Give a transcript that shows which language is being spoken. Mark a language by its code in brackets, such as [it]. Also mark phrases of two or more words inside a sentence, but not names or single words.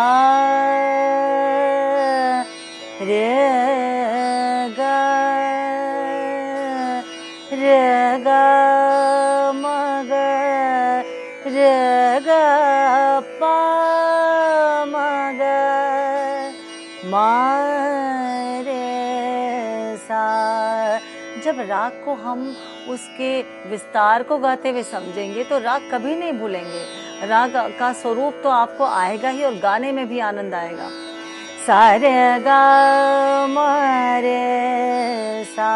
[hi] रे ग म ग रे ग प म ग म रे सा। जब राग को हम उसके विस्तार को गाते हुए समझेंगे तो राग कभी नहीं भूलेंगे। राग का स्वरूप तो आपको आएगा ही और गाने में भी आनंद आएगा। सा रे ग म रे सा।